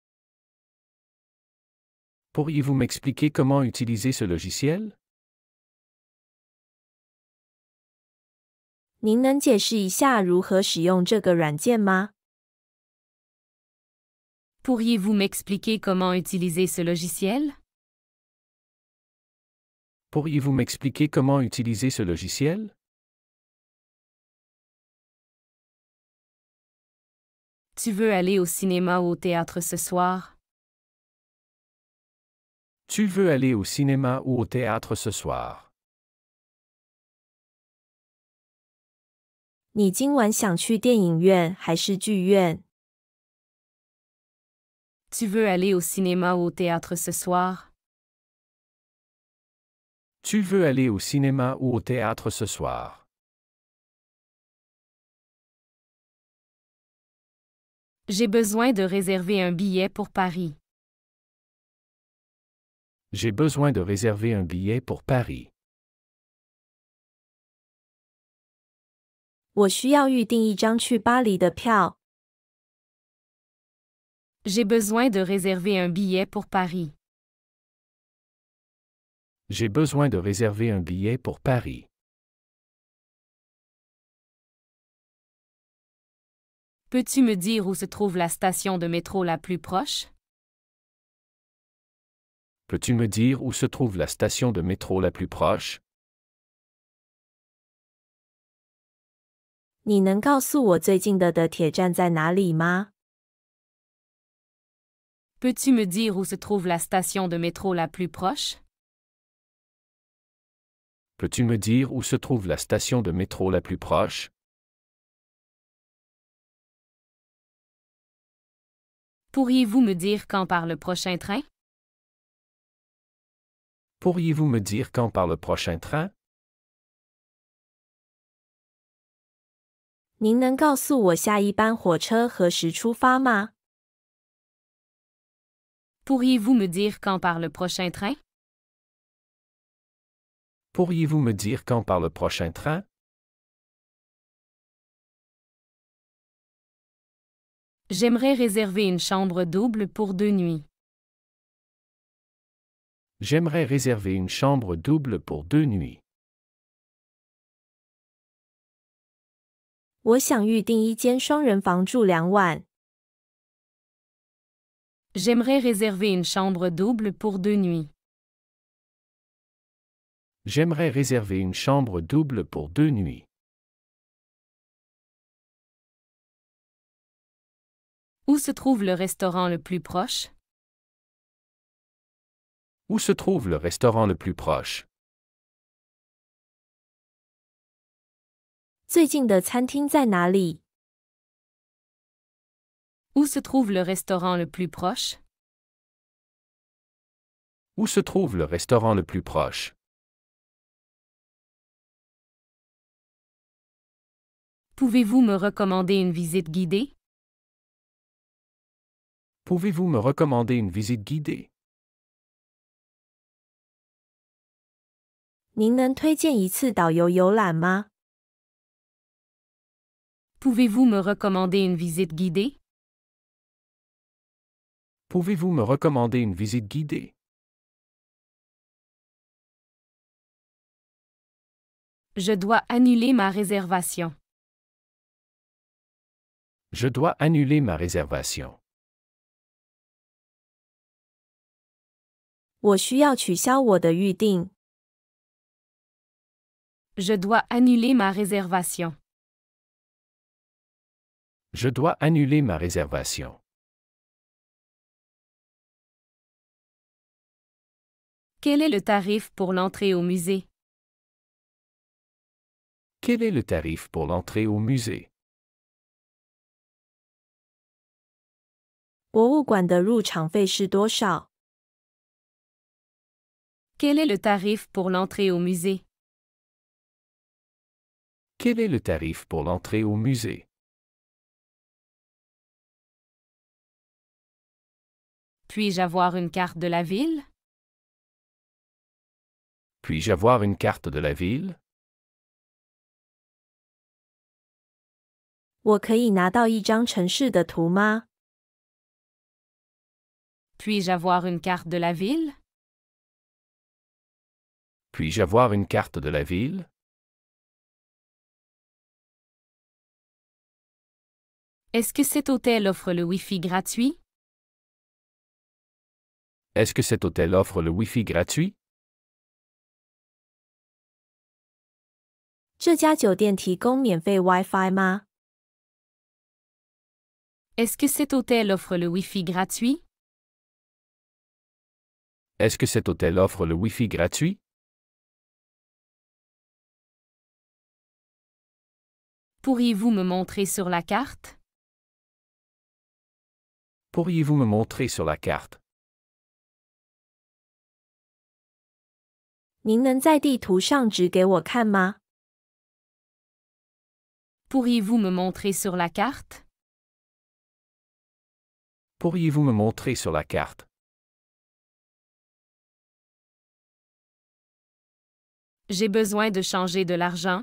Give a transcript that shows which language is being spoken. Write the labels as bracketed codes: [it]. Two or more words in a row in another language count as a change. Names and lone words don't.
[fr] Pourriez-vous m'expliquer comment utiliser ce logiciel? [zh] 您能解释一下如何使用这个软件吗？ [fr] Pourriez-vous m'expliquer comment utiliser ce logiciel? Pourriez-vous m'expliquer comment utiliser ce logiciel? Tu veux aller au cinéma ou au théâtre ce soir? Tu veux aller au cinéma ou au théâtre ce soir? [zh] 你今晚想去电影院还是剧院？ [fr] Tu veux aller au cinéma ou au théâtre ce soir? Tu veux aller au cinéma ou au théâtre ce soir? J'ai besoin de réserver un billet pour Paris. J'ai besoin de réserver un billet pour Paris. [zh] 我需要预订一张去巴黎的票。 [fr] J'ai besoin de réserver un billet pour Paris. J'ai besoin de réserver un billet pour Paris. Peux-tu me dire où se trouve la station de métro la plus proche? Peux-tu me dire où se trouve la station de métro la plus proche? [zh] 你能告诉我最近的铁站在哪里吗？ [fr] Peux-tu me dire où se trouve la station de métro la plus proche? Peux-tu me dire où se trouve la station de métro la plus proche? Pourriez-vous me dire quand part le prochain train? Pourriez-vous me dire quand part le prochain train? [zh] 您能告诉我下一班火车何时出发吗？ [fr] Pourriez-vous me dire quand part le prochain train? Pourriez-vous me dire quand part le prochain train? J'aimerais réserver une chambre double pour 2 nuits. J'aimerais réserver une chambre double pour 2 nuits. [zh] 我想预订一间双人房住2晚。 [fr] J'aimerais réserver une chambre double pour 2 nuits. J'aimerais réserver une chambre double pour 2 nuits. Où se trouve le restaurant le plus proche? Où se trouve le restaurant le plus proche? [zh] 最近的餐厅在哪里？ [fr] Où se trouve le restaurant le plus proche? Où se trouve le restaurant le plus proche? Pouvez-vous me recommander une visite guidée? Pouvez-vous me recommander une visite guidée? [zh] 您能推荐一次导游游览吗？ [fr] Pouvez-vous me recommander une visite guidée? Pouvez-vous me recommander une visite guidée? Je dois annuler ma réservation. Je dois annuler ma réservation. [zh] 我需要取消我的预订。 [fr] Je dois annuler ma réservation. Je dois annuler ma réservation. Quel est le tarif pour l'entrée au musée? Quel est le tarif pour l'entrée au musée? [zh] 博物馆的入场费是多少？ [fr] Quel est le tarif pour l'entrée au musée? Quel est le tarif pour l'entrée au musée? Puis-je avoir une carte de la ville? Puis-je avoir une carte de la ville? [zh] 我可以拿到一张城市的图吗？ [fr] Puis-je avoir une carte de la ville? Puis-je avoir une carte de la ville? Est-ce que cet hôtel offre le Wi-Fi gratuit? Est-ce que cet hôtel offre le Wi-Fi gratuit? [zh] 这家酒店提供免费 Wi-Fi 吗？ [fr] Est-ce que cet hôtel offre le Wi-Fi gratuit? Est-ce que cet hôtel offre le Wi-Fi gratuit? Pourriez-vous me montrer sur la carte? Pourriez-vous me montrer sur la carte? [zh] 您能在地图上指给我看吗？ [fr] Pourriez-vous me montrer sur la carte? Pourriez-vous me montrer sur la carte? J'ai besoin de changer de l'argent.